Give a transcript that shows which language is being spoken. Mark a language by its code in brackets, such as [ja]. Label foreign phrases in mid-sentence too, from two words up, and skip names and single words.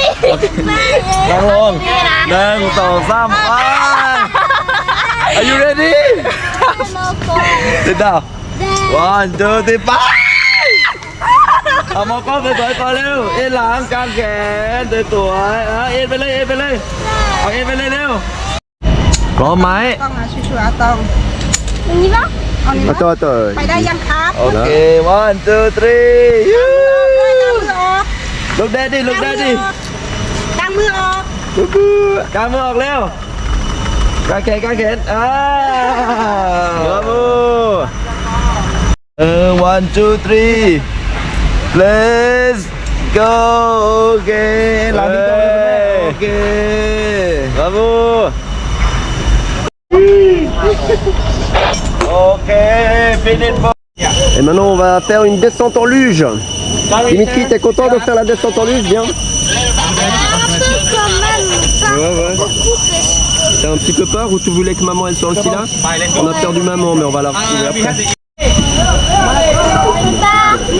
[th] นั่งลง [en] 1 2 3 Are you ready Sit down. [th] 1 2 3 ไปเอามองกล้องสวยๆก่อนเร็วเอ็นหลังกางแขนสวยๆเอ็นไปเลยเอ็นไปเลยเอาเอ็นไปเลยเร็วพร้อมไหม ต้องนะชัวร์ๆต้อง [fr] On y va Attends, attends. [th] ไปได้ยังครับ [en] โอเค 1 2 3 Look daddy look daddy [th] ตั้งมือออก กางมือออกเร็วกางแขนกางแขนมือ 1 2 3 [en] Let's go [th] โอเคหลังที่โตเลยโอเคครับบูโอเค finish [fr] Et maintenant, on va faire une descente en luge. Dimitri, t'es content de faire la descente en luge? Bien. Un peu quand même, pas beaucoup. T'as un petit peu peur ou tu voulais que maman elle soit aussi là? On a perdu maman, mais on va la retrouver après. Papa, mais